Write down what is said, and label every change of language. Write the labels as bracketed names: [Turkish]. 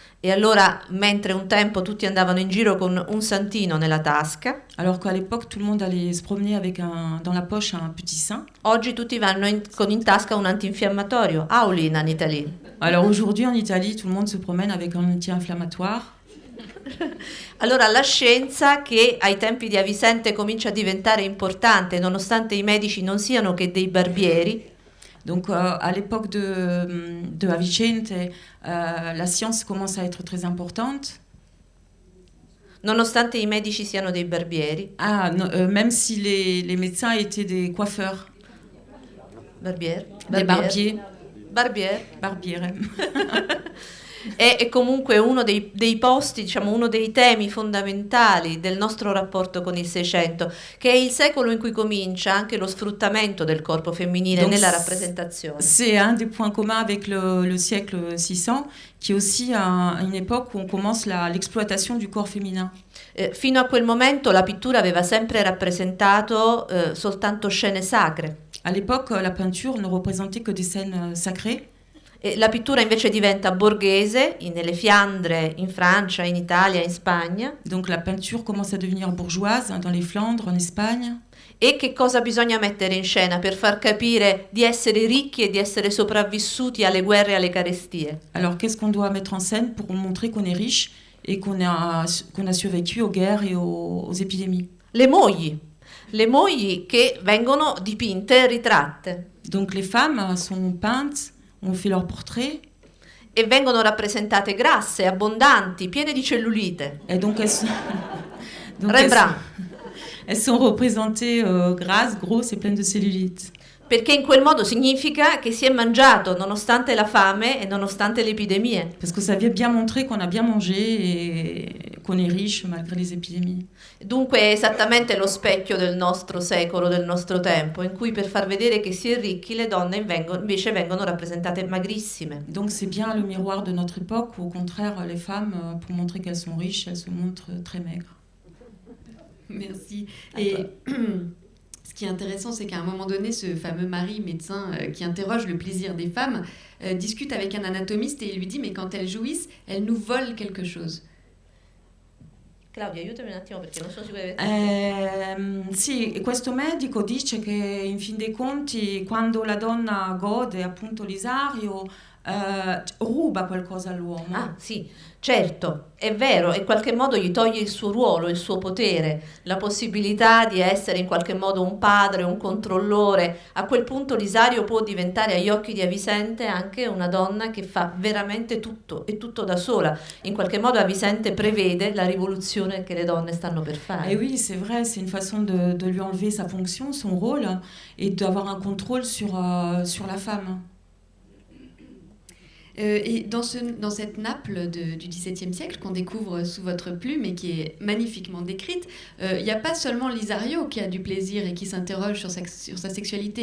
[Italian] E allora, mentre un tempo tutti andavano in giro con un santino nella tasca, [French] alors qu'à l'époque tout le monde allait se promener avec dans la poche un petit saint, [Italian] oggi tutti vanno con in tasca un antinfiammatorio, Aulina in Italia. [French] Alors aujourd'hui en Italie tout le monde se promène avec un anti-inflammatoire. [Italian] Allora la scienza, che ai tempi di Avicente comincia a diventare importante nonostante i medici non siano che dei barbieri. [French] Donc à l'époque de Avicente, la science commence à être très importante. [Italian] Nonostante i medici siano dei barbieri. [French] Même si les médecins étaient des coiffeurs. [Italian] Barbieri. [French] Des barbiers. [Italian] Barbiere. È comunque uno dei posti, diciamo, uno dei temi fondamentali del nostro rapporto con il Seicento, che è il secolo in cui comincia anche lo sfruttamento del corpo femminile nella rappresentazione. [French] C'est un des points communs avec le siècle 600, qui est aussi une époque où on commence l'exploitation du corps féminin. [Italian] Fino a quel momento la pittura aveva sempre rappresentato soltanto scene sacre. [French] À l'époque, la peinture ne représentait que des scènes sacrées. [Italian] E la pittura invece diventa borghese nelle Fiandre, in Francia, in Italia, in Spagna. [French] Donc la peinture commence à devenir bourgeoise dans les Flandres, en Espagne. [Italian] E che cosa bisogna mettere in scena per far capire di essere ricchi e di essere sopravvissuti alle guerre e alle carestie? [French] Alors qu'est-ce qu'on doit mettre en scène pour montrer qu'on est riche et qu'on a survécu aux guerres et aux épidémies? [Italian] Le mogli che vengono dipinte e ritratte. [French] Donc les femmes sont peintes, on fait leur portrait. [Italian] E vengono rappresentate grasse, abbondanti, piene di cellulite. [French] Et donc Rembrandt. Elles sont représentées grasses, grosses et pleines de cellulite. [Italian] Perché in quel modo significa che si è mangiato nonostante la fame e nonostante le epidemie. [French] Parce que ça vient bien montrer qu'on a bien mangé et qu'on est riche malgré les épidémies. [Italian] Dunque è esattamente lo specchio del nostro secolo, del nostro tempo, in cui per far vedere che si è ricchi le donne invece vengono rappresentate magrissime. [French] Donc c'est bien le miroir de notre époque où au contraire les femmes, pour montrer qu'elles sont riches, elles se montrent très maigres. Merci. Et Ce qui est intéressant, c'est qu'à un moment donné, ce fameux mari médecin qui interroge le plaisir des femmes discute avec un anatomiste et il lui dit mais quand elles jouissent, elles nous volent quelque chose. [Italian] Claudia, aiutami un attimo perché non sono sicura di Sì, questo medico dice che in fin dei conti quando la donna gode appunto l'isario ruba qualcosa all'uomo. Ah, sì, certo, è vero, in qualche modo gli toglie il suo ruolo, il suo potere, la possibilità di essere in qualche modo un padre, un controllore. A quel punto l'Isario può diventare agli occhi di Avisente anche una donna che fa veramente tutto e tutto da sola. In qualche modo Avisente prevede la rivoluzione che le donne stanno per fare. [French] Et oui, c'est vrai, c'est une façon de lui enlever sa fonction, son rôle, et d'avoir un contrôle sur la femme. Et dans cette Naples du XVIIe siècle qu'on découvre sous votre plume et qui est magnifiquement décrite, il n'y a pas seulement l'Isario qui a du plaisir et qui s'interroge sur sa sexualité.